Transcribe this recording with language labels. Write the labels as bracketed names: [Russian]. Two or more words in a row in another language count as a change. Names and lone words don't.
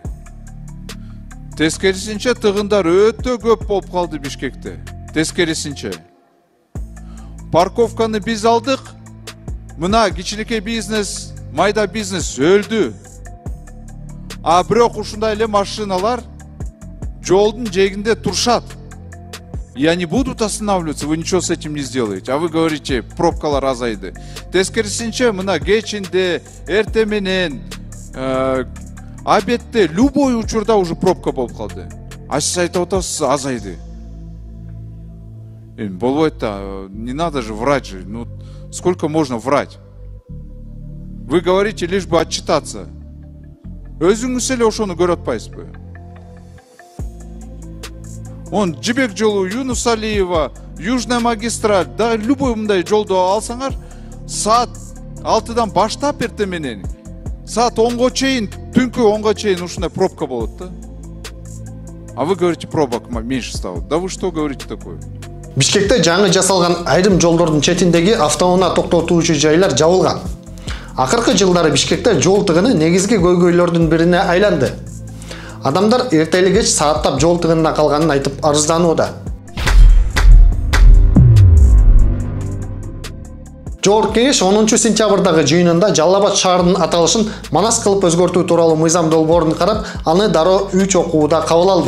[Kyrgyz] Тескерисинче тыгындар өтө көп болуп калды Бишкекте. Тескерисинче. Парковканы биз алдык. Мына кичинекей бизнес, майда бизнес өлдү. А бирок ушундай эле машиналар жолдун жээгинде турушат. [Russian] И они будут останавливаться, вы ничего с этим не сделаете. А вы говорите, [Kyrgyz] пробкалар азайды. Тескерисинче мына кечинде, эрте менен, обедте, любой учурда уже пробка болуп калды. А сиз айтып атасыз, азайды. Болбойт да, [Russian] не надо же врать же. Ну, сколько можно врать? Вы говорите лишь бы отчитаться. [Kyrgyz] Өзүңүз эле ошону көрүп атпайсызбы? Он Жибек жолу, Юнус Алиева, Южная магистраль, [Russian] да любой [Kyrgyz] мындай жолду алсаңар, саат 6-дан баштап эрте менен, саат 10-го чейин, түнкү 10-го чейин ушундай пробка болот да. [Russian] А вы говорите, пробок меньше стало. Да вы что говорите такое? [Kyrgyz] Бишкекте жаңы жасалган айрым жолдордун четиндеги автоунаа токтотуучу жайлар жабылган. Акыркы жылдары Бишкекте жол тыгыны негизги көйгөйлөрдүн бирине айланды. Адамдар эртели кеч сааттап жол тыгынына калганын айтып арызданууда. Жогорку кеңеш 10 сентябрдагы жыйынында Жалал Абад шаарынын аталышын манас кылып өзгөртүү тууралуу мыйзам долбоорун карап, аны дароо 3 окууда кабыл алды.